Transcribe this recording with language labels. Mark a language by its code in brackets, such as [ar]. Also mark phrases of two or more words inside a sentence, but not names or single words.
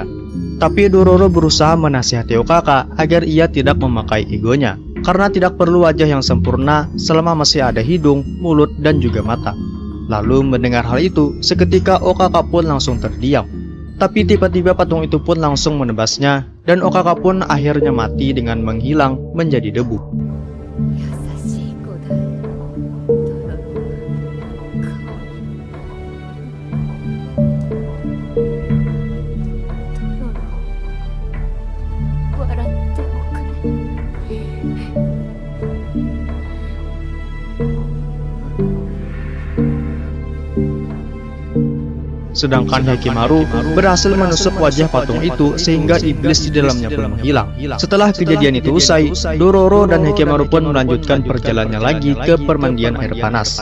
[id] Tapi Dororo berusaha menasihati Okaka agar ia tidak memakai egonya, karena tidak perlu wajah yang sempurna selama masih ada hidung, mulut, dan juga mata. Lalu mendengar hal itu, seketika Okaka pun langsung terdiam. Tapi tiba-tiba patung itu pun langsung menebasnya, dan Okaka pun akhirnya mati dengan menghilang menjadi debu. [ja] 優しい子だトロロ笑っておくれ [id] Sedangkan Hyakkimaru berhasil menusuk wajah patung itu sehingga iblis di dalamnya pun menghilang. Setelah kejadian itu usai, Dororo dan Hyakkimaru pun melanjutkan perjalanannya lagi ke permandian air panas.